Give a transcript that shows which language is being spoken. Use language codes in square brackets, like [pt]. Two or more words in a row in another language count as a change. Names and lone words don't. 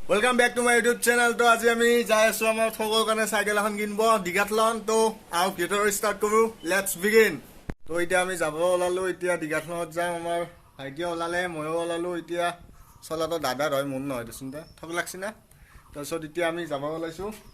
[en] Welcome back to my YouTube channel. [hi] तो आज [as] আমি যাই আছো আমাৰ ঠগৰ কাৰণে সাইকেল এখন কিনব ডিগাথলন। তো আও ভিডিঅ স্টাৰ্ট কৰো, [en] let's begin. [as] তো এতিয়া আমি যাব ওলালো, এতিয়া ডিগাথলনত যাম। আমাৰ ভাইটিয়ে ওলালে, ময়ো ওলালো। এতিয়া চলাটো দাদাৰ হয়, মোৰ নহয় দেচোন। ঠগ লাগছি না। তাৰপিছত এতিয়া আমি যাব ওলাইছো।